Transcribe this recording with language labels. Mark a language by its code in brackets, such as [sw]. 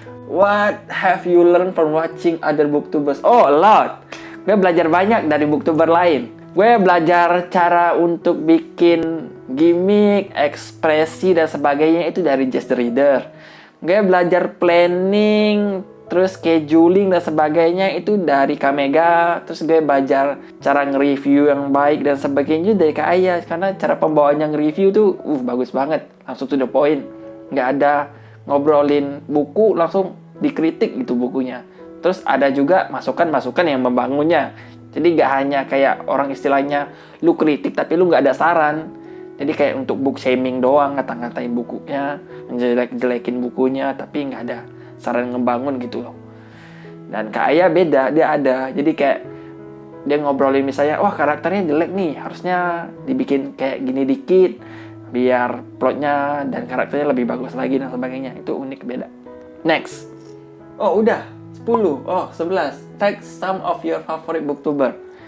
[en] What have you learned from watching other booktubers? Oh, a lot. [id] Gue belajar banyak dari booktuber lain. Gue belajar cara untuk bikin gimmick, ekspresi dan sebagainya itu dari Just the Reader. Gue belajar planning, terus scheduling dan sebagainya itu dari Kamega. Terus gue belajar cara nge-review yang baik dan sebagainya dari Kak Aya. Karena cara pembawaannya nge-review tuh bagus banget. Langsung to the point. Nggak ada ngobrolin buku, langsung dikritik gitu bukunya. Terus ada juga masukan-masukan yang membangunnya. Jadi nggak hanya kayak orang istilahnya lu kritik tapi lu nggak ada saran. Jadi kayak untuk book shaming doang, ngata-ngatain bukunya, ngejelek-jelekin bukunya, tapi nggak ada saran ngebangun gitu loh. Dan Kak Aya beda, dia ada. Jadi kayak dia ngobrolin misalnya, wah karakternya jelek nih, harusnya dibikin kayak gini dikit, biar plotnya dan karakternya lebih bagus lagi dan sebagainya. Itu unik, beda. Next. Oh udah, 10, 11. [en] Tag some of your favorite booktuber.